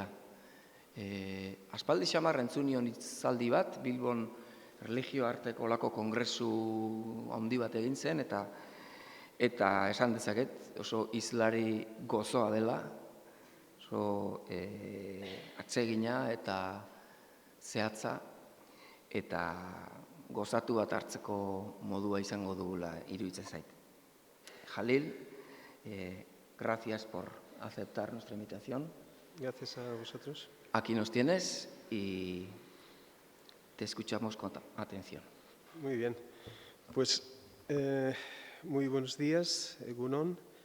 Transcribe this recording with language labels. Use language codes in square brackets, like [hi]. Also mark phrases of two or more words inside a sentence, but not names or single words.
[eu] Aspaldi xamar entzun nion hitzaldi bat, Bilbon erlijio arteko olako kongresu handi bat egin zen, eta esan dezaket oso hizlari gozoa dela, oso atsegina eta zehatza, eta gozatu bat hartzeko modua izango dugula iruditzen zait. [es] Jalil, gracias por aceptar nuestra invitación. Gracias a vosotros. Aquí nos tienes y te escuchamos con atención. Muy bien. Pues muy buenos días, Egunon.